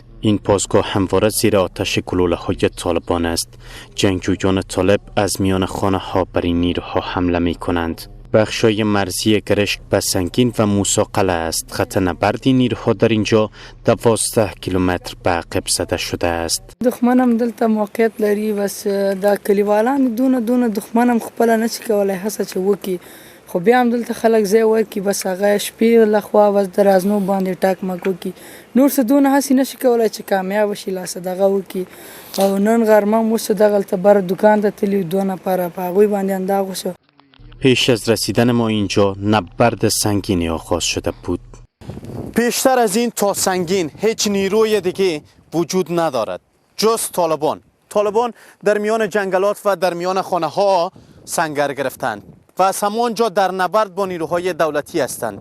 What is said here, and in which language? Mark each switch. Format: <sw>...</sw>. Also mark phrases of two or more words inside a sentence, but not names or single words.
<fa>این پاسگاه همواره زیر آتش گلوله های طالبان است. جنگجویان طالب از میان خانه ها بر این نیروها حمله می کنند. بخشای مرزی گرشک به سنگین و موسی قلعه است. خط نبرد نیروها در اینجا 12 کیلومتر به عقب زده شده است.</fa> <ps>دښمنم دلته موقعیت لري، بس دا کلیوالان دونه دښمنم خپل نه شي کولای هڅه چې وکړي، خو بیا هم دلته خلک ځای ورکړي، بس هغه شپې لخوا بس د رازنو باندې ټاک مک وکړي، نور څه دونه هسې نه شي کولای چې کامیاب شي لاسه دغه وکړي. او نن غرمه هم اوس دغلته بره دوکان ته تلي 2 نفره په هغوی باندې انداغ وشو.</ps> <fa>پیش از رسیدن ما اینجا نبرد سنگینی آغاز شده بود. پیشتر از این تا سنگین هیچ نیروی دیگه وجود ندارد جز طالبان در میان جنگلات و در میان خانه ها سنگر گرفتند و از همانجا در نبرد با نیروهای دولتی هستند.</fa>